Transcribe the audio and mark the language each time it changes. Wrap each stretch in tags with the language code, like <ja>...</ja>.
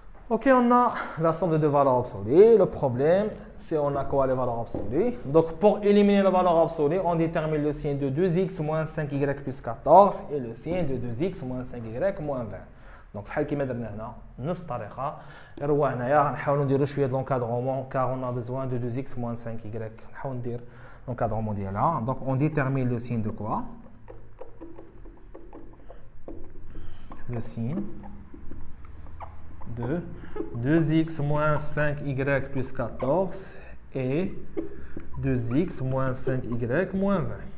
<fr>OK, on a la somme de deux valeurs absolues. Le problème, c'est on a quoi les valeurs absolues? Donc, pour éliminer la valeur absolue, on détermine le signe de 2x moins 5y plus 14 et le signe de 2x moins 5y moins 20.</fr> <ar>Donc, بحال كيما درنا هنا نفس الطريقه غير هو هنايا غنحاولوا نديروا شويه د l'encadrement</ar> <fr>car on a besoin de 2x moins 5y.</fr> <ar>نحاول ندير l'encadrement ديالها.</ar> <fr>Donc on détermine le signe de quoi? Le signe de 2x moins 5y plus 14 et 2x moins 5y moins 20.</fr>